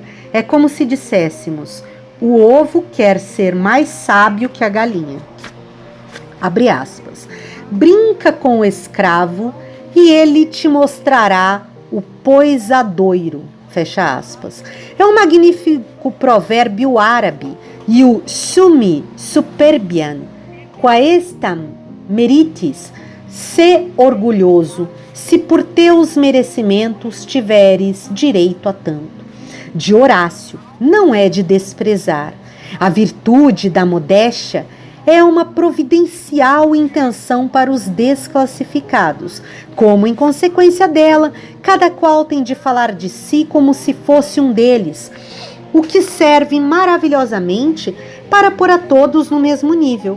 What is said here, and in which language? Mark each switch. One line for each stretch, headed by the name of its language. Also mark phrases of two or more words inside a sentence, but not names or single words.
Portuguese: É como se disséssemos: o ovo quer ser mais sábio que a galinha. Abre aspas. Brinca com o escravo e ele te mostrará o poisadoiro. Fecha aspas. É um magnífico provérbio árabe.
Latin: E o sumi superbian quaestam meritis,
Portuguese: sê orgulhoso, se por teus merecimentos tiveres direito a tanto. De Horácio, não é de desprezar. A virtude da modéstia é uma providencial intenção para os desclassificados, como, em consequência dela, cada qual tem de falar de si como se fosse um deles, o que serve maravilhosamente para pôr a todos no mesmo nível.